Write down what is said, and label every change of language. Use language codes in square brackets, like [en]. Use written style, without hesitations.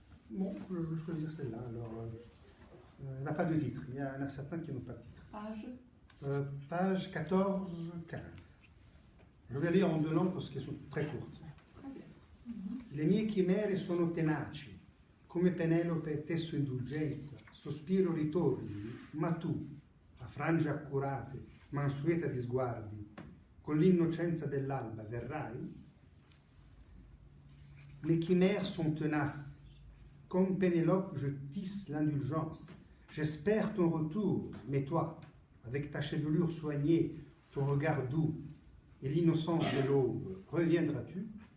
[fr] Bon, je vais choisir celle-là. Alors, elle n'a pas de titre. Il y en a certains qui n'ont pas de titre. Page, Page 14-15. Je vais lire en deux langues parce qu'elles sont très courtes. très bien. [it] Le mie chimere sono tenaci, come Penelope tesso indulgenza, sospiro ritorni, ma tu, a frange accurate, mansueta di sguardi, con l'innocenza dell'alba verrai? [fr] Mes chimères sont tenaces, comme Pénélope je tisse l'indulgence, j'espère ton retour, mais toi, avec ta chevelure soignée, ton regard doux et l'innocence de l'aube, reviendras-tu?